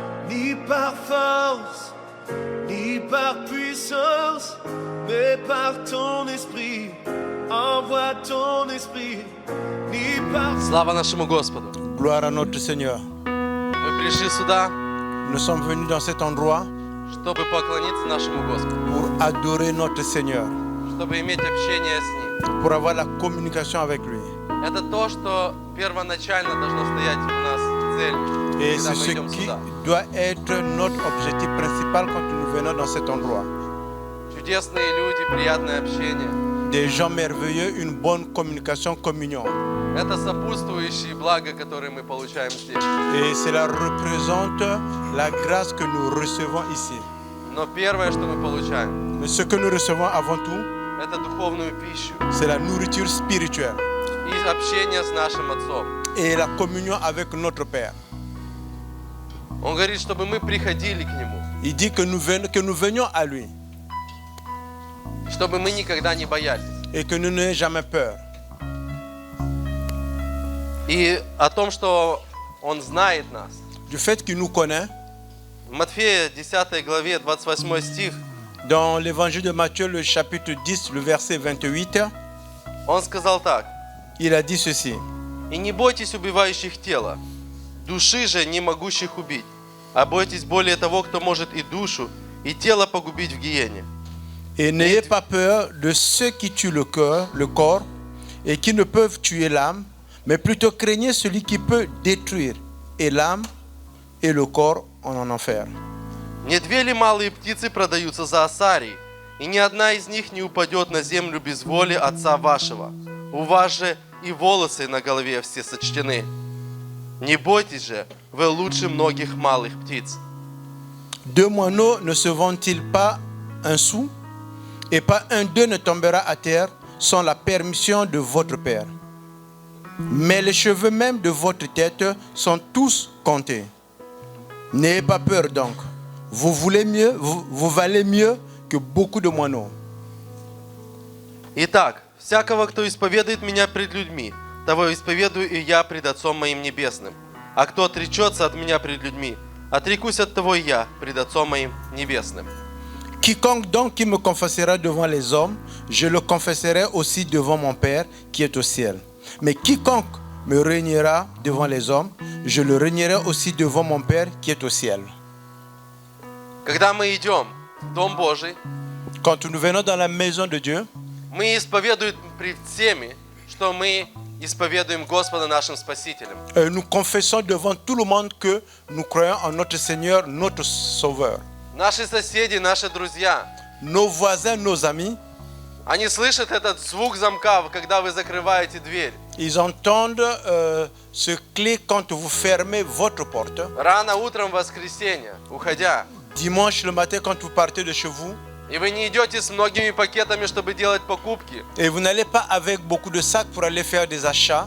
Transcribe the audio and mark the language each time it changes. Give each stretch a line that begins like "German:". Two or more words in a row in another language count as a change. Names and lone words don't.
French: ni par force, ni par puissance, mais par ton esprit. Envoie ton esprit, ni par...
Russian: Слава нашему Господу.
French: Gloire à notre Seigneur.
Russian: Мы пришли сюда,
French: Nous sommes venus dans cet endroit
Russian: чтобы поклониться нашему Господу,
French: pour adorer notre Seigneur,
Russian: чтобы иметь общение с Ним.
French: pour avoir la communication avec lui.
Russian: Это то, что первоначально должно стоять у нас цель,
French: Et
Russian: когда
French: c'est
Russian: мы
French: ce
Russian: идем
French: qui
Russian: сюда.
French: doit être notre objectif principal quand nous venons dans cet endroit.
Russian: Чудесные люди, приятное общение.
French: Des gens merveilleux, une bonne communication, communion.
Russian: Это сопутствующие блага, которые мы получаем здесь.
French: Et cela représente la grâce que nous recevons ici.
Russian: Но первое, что мы получаем,
French: Mais ce que nous recevons avant tout,
Russian: это духовную пищу
French: c'est la nourriture spirituelle
Russian: и общение с нашим Отцом.
French: et la communion avec notre Père.
Russian: Он говорит, чтобы мы приходили к Нему,
French: Il dit que nous venions à lui
Russian: чтобы мы никогда не боялись.
French: et que nous n'ayons jamais peur.
Russian: И о том, что Он знает нас.
French: Du fait qu'il nous connaît,
Russian: В Матфея 10 главе 28 стих
French: dans l'évangile de Matthieu, le chapitre 10, le verset 28,
Russian: Он сказал так:
French: il a dit ceci.
Russian: «И не бойтесь убивающих тело, души же не могущих убить, а бойтесь более того, кто может и душу, и тело погубить в гиене».
French: Et n'ayez pas peur de ceux qui tuent le corps, et qui ne peuvent tuer l'âme, mais plutôt craignez celui qui peut détruire et l'âme et le corps en enfer.
Russian: «Не две ли малые птицы продаются за осарий, и ни одна из них не упадет на землю без воли Отца вашего? У вас же и волосы на голове все сочтены. Не бойтесь же, вы лучше многих малых птиц».
French: Deux moineaux ne se vendent-ils pas un sou, et pas un d'eux ne tombera à terre sans la permission de votre Père. Mais les cheveux même de votre tête sont tous comptés. N'ayez pas peur donc. Vous valez mieux que beaucoup de moineaux.
Russian: «Итак, всякого, кто исповедует Меня пред людьми, того исповедую и Я пред Отцом Моим Небесным. А кто отречется от Меня пред людьми, отрекусь от того и Я пред Отцом Моим Небесным».
French: Quiconque donc qui me confessera devant les hommes, je le confesserai aussi devant mon Père qui est au ciel. Mais quiconque me réunira devant les hommes, je le réunirai aussi devant mon Père qui est au ciel.
Russian: Когда мы идем в Дом Божий,
French: Quand nous venons dans la maison de Dieu,
Russian: мы исповедуем пред всеми, что мы исповедуем Господа нашим Спасителем.
French: nous confessons devant tout le monde que nous croyons en notre Seigneur, notre Sauveur.
Russian: Наши соседи, наши друзья,
French: Nos voisins, nos amis,
Russian: они слышат этот звук замка, когда вы закрываете дверь.
French: ils entendent ce clé quand vous fermez votre porte.
Russian: Рано утром в воскресенье, уходя,
French: Dimanche le matin quand vous partez de chez vous,
Russian: и вы не идете с многими пакетами, чтобы делать покупки.
French: et vous n'allez pas avec beaucoup de sacs pour aller faire des achats.